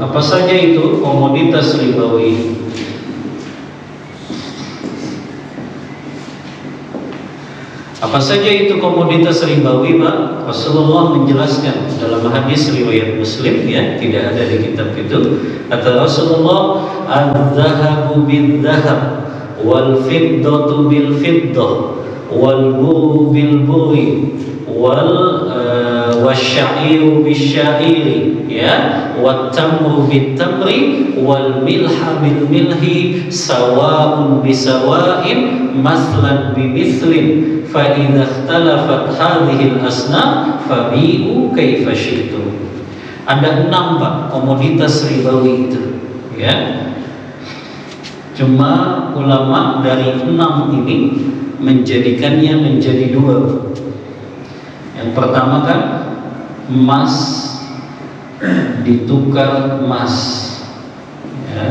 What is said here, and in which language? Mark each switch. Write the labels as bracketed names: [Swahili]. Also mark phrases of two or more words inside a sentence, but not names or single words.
[Indonesian] Apa saja itu komoditas ribawi? Apa saja itu komoditas ribawi, Pak? Rasulullah menjelaskan dalam hadis riwayat Muslim, ya, tidak ada di kitab itu. Kata Rasulullah, [Arabic] "الذهب بالذهب والفضة بالفضة والبر بالبر والشعير بالشعير, ya, والتمر بالتمر والملح بالملح سواء بسواء مثلا بمثل. فَإِذَا اخْتَلَفَتْ هَذِهِ الْأَصْنَافُ فَبِيعُوا كَيْفَ شِئْتُمْ. [Indonesian] Ada 6, Pak, komoditas ribawi itu, ya. Cuma ulama dari 6 ini menjadikannya menjadi 2. Yang pertama kan emas ditukar emas, ya.